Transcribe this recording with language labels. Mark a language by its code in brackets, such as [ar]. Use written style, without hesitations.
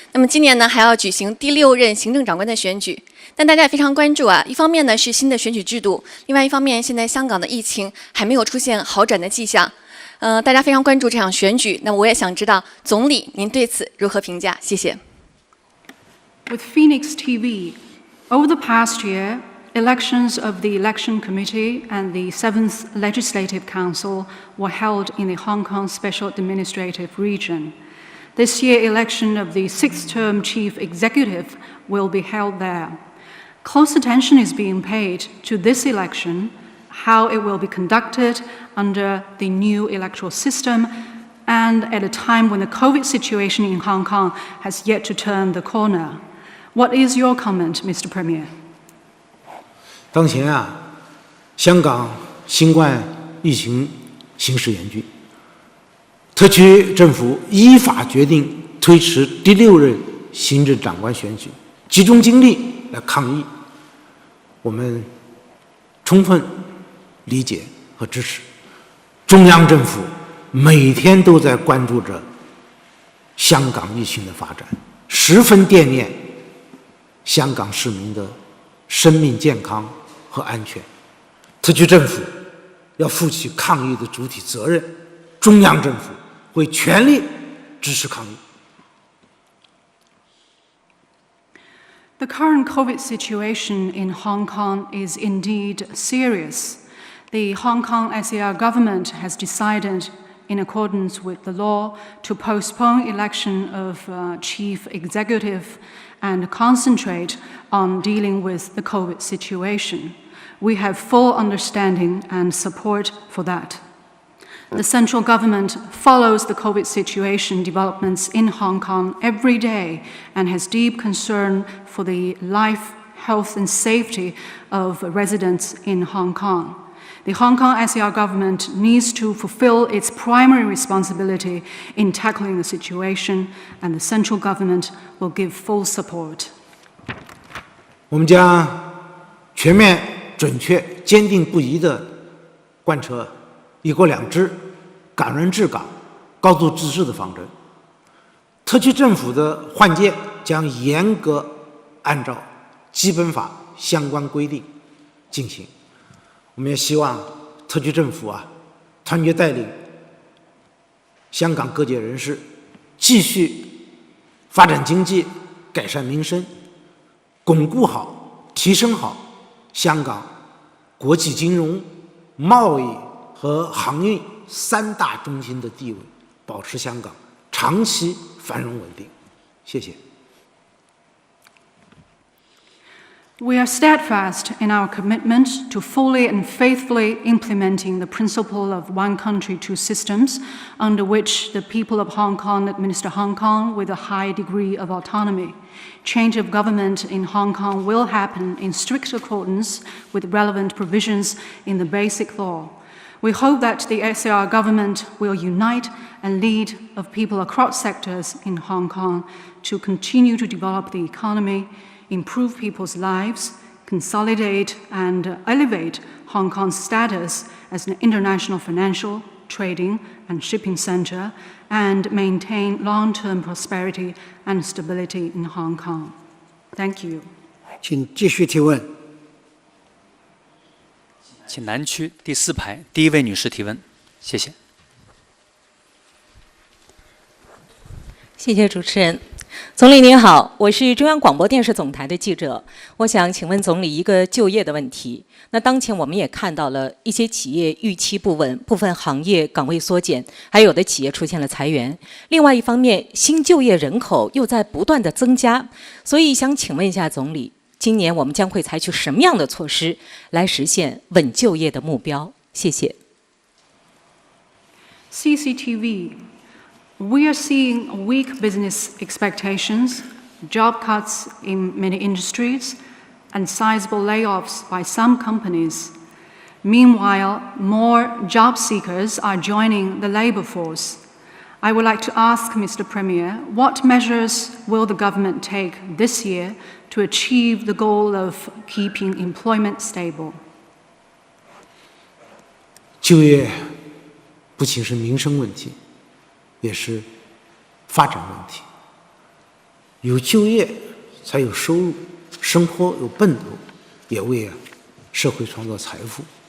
[zh] 那么今年呢还要举行第6任行政长官的选举。但大家也非常关注啊，一方面呢是新的选举制度，另外一方面现在香港的疫情还没有出现好转的迹象。大家非常关注这场选举。那么我也想知道，总理您对此如何评价？谢谢。 [en] With Phoenix TV, over the past year, elections of the Election Committee and the 7th Legislative Council were held in the Hong Kong Special Administrative Region. This year, election of the 6th-term Chief Executive will be held there. Close attention is being paid to this election, how it will be conducted under the new electoral system, and at a time when the COVID situation in Hong Kong has yet to turn the corner. What is your comment, Mr. Premier? [zh] 当前香港新冠疫情形势严峻，特区政府依法决定推迟第6任行政长官选举，集中精力来抗疫。我们充分理解和支持。中央政府每天都在关注着香港疫情的发展，十分惦念香港市民的生命健康和安全。特区政府要负起抗疫的主体责任，中央政府会全力支持抗疫。 [en] The current COVID situation in Hong Kong is indeed serious. The Hong Kong SAR government has decided, in accordance with the law, to postpone election of chief executive and concentrate on dealing with the COVID situation. We have full understanding and support for that. The central government follows the COVID situation developments in Hong Kong every day and has deep concern for the life, health and safety of residents in Hong Kong. The Hong Kong SAR government needs to fulfill its primary responsibility in tackling the situation, and the central government will give full support. [zh] 我们将全面、准确、坚定不移地贯彻一国两制、港人治港、高度自治的方针。特区政府的换届将严格按照基本法相关规定进行。我们也希望特区政府团结带领香港各界人士，继续发展经济、改善民生，巩固好、提升好香港国际金融、贸易和航运3大中心的地位，保持香港长期繁荣稳定。谢谢。 [en] We are steadfast in our commitment to fully and faithfully implementing the principle of one country, two systems, under which the people of Hong Kong administer Hong Kong with a high degree of autonomy. Change of government in Hong Kong will happen in strict accordance with relevant provisions in the Basic Law. We hope that the SAR government will unite and lead of people across sectors in Hong Kong to continue to develop the economy, improve people's lives, consolidate and elevate Hong Kong's status as an international financial, trading and shipping center, and maintain long-term prosperity and stability in Hong Kong. Thank you. [zh] 请继续提问。请南区第4排第1位女士提问，谢谢。谢谢主持人。总理您好，我是中央广播电视总台的记者，我想请问总理一个就业的问题。那当前我们也看到了一些企业预期不稳，部分行业岗位缩减，还有的企业出现了裁员。另外一方面，新就业人口又在不断的增加，所以想请问一下总理，今年我们将会采取什么样的措施来实现稳就业的目标？谢谢。 [en] CCTV. We are seeing weak business expectations, job cuts in many industries, and sizable layoffs by some companies. Meanwhile, more job seekers are joining the labor force. I would like to ask Mr. Premier, what measures will the government take this year to achieve the goal of keeping employment stable? [zh] 就业不仅是民生问题，也是发展问题。有就业才有收入，生活有奔头，也为社会创造财富。